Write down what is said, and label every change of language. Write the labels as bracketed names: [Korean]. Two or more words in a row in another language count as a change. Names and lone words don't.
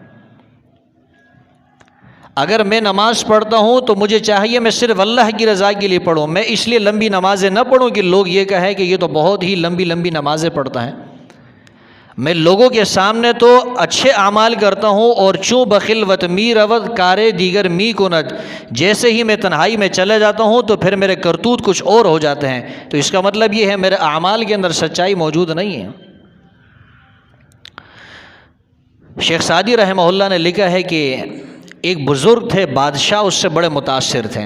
[Urdu] اگر میں نماز پڑھتا ہوں تو مجھے چاہیے میں صرف اللہ کی رضا کے لیے پڑھوں، میں اس لیے لمبی نمازیں نہ پڑھوں کہ لوگ یہ کہیں کہ یہ تو بہت ہی لمبی نمازیں پڑھتا ہے۔ میں لوگوں کے سامنے تو اچھے اعمال کرتا ہوں اور [Persian] چوں بخلوت می رود کارے دیگر می کند، [Urdu] جیسے ہی میں تنہائی میں چلے جاتا ہوں تو پھر میرے کرتوت کچھ اور ہو جاتے ہیں۔ تو اس کا مطلب یہ ہے میرے اعمال کے اندر سچائی موجود نہیں ہے۔ شیخ سعدی رحمہ اللہ نے لکھا ہے کہ ایک بزرگ تھے، بادشاہ اس سے بڑے متاثر تھے۔